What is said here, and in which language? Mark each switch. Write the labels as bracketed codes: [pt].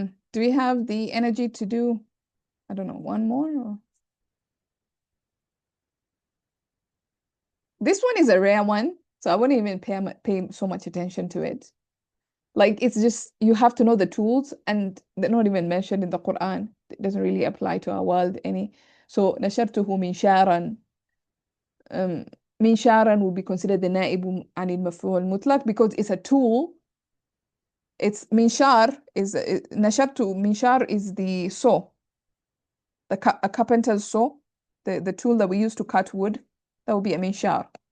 [en] Do we have the energy to do, I don't know, one more? Or? This one is a rare one, so I wouldn't even pay so much attention to it. Like, it's just, you have to know the tools, and they're not even mentioned in the Quran. It doesn't really apply to our world any. [ar] So, نشرته منشارا. [en] منشارا will be considered the نائب عن المفعول المطلق because it's a tool. It's minshar is نشرته minshar is the saw, a carpenter's saw, the tool that we use to cut wood. That would be a minshar.